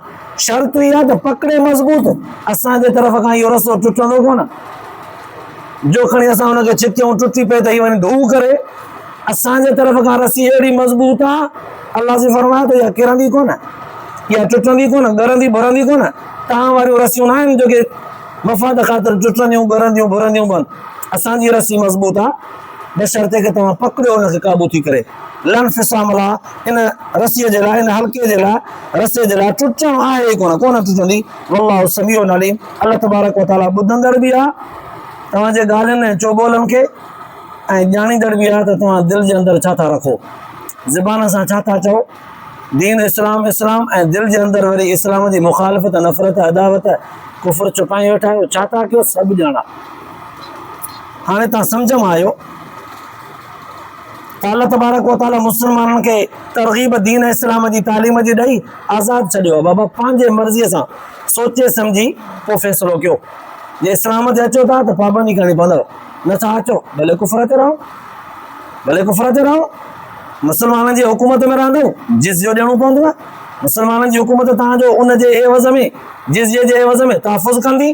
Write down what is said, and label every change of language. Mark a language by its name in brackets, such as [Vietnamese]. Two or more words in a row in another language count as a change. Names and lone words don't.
[Sindhi] शर्त इहा त पकड़े मज़बूत, असांजे तरफ़ खां इहो रसो टुटंदो कोन, जो खणी असां हुनखे छिकियूं टुटी पए त हीअ वञी धू करे, असांजे तरफ़ खां रसी अहिड़ी मज़बूत आहे, अल्लाह जी फरमाए त इहा किरंदी कोन, इहा टुटंदी कोन, ॻरंदी भरंदी कोन। तव्हां वारियूं रसियूं न आहिनि जेके मफ़ाद ख़ातिर टुटंदियूं ॻरंदियूं भरंदियूं बंदि, असांजी रसी मज़बूत आहे, बशर्ते के तव्हां पकड़ियो हुनखे क़ाबू थी करे। [Arabic] لن انفصام [Sindhi] आहे इन रसीअ जे लाइ, इन हल्के जे लाइ, रस्से जे लाइ टुटणु आहे ई कोन टुटंदी। [Arabic] والله سميع عليم. الله تبارك وتعالى [Sindhi] ॿुधंदड़ बि आहे तव्हांजे ॻाल्हियुनि ऐं चोॿोलनि खे, ऐं ॼाणींदड़ बि आहे त तव्हां दिलि जे अंदरि छा था रखो, ज़बान सां छा था चओ। दीन इस्लाम इस्लाम ऐं दिलि जे अंदरि वरी इस्लाम जी मुखालफ़त, नफ़रत, अदावत, कुफ़र छुपाए वेठा आहियो, छा था कयो सभु ॼाणा। हाणे तव्हां सम्झ में आयो त [Arabic] الله تبارك وتعالى [Sindhi] मुस्लमाननि खे तरग़ीब दीन इस्लाम जी तालीम जी ॾेई आज़ादु छॾियो आहे। बाबा पंहिंजे मर्ज़ीअ सां सोचे सम्झी पोइ फ़ैसिलो कयो। जे इस्लाम ते अचो था त पाबंदी करणी पवंदव, नथा अचो भले कुफर ते रहो, भले कुफर ते रहो। मुस्लमाननि जी हुकूमत में रहंदव जिज़ियो ॾियणो पवंदव, मुस्लमाननि जी हुकूमत तव्हांजो उनजे एवज़ में, जिज़िये जे एवज़ में तहफ़ुज़ कंदी।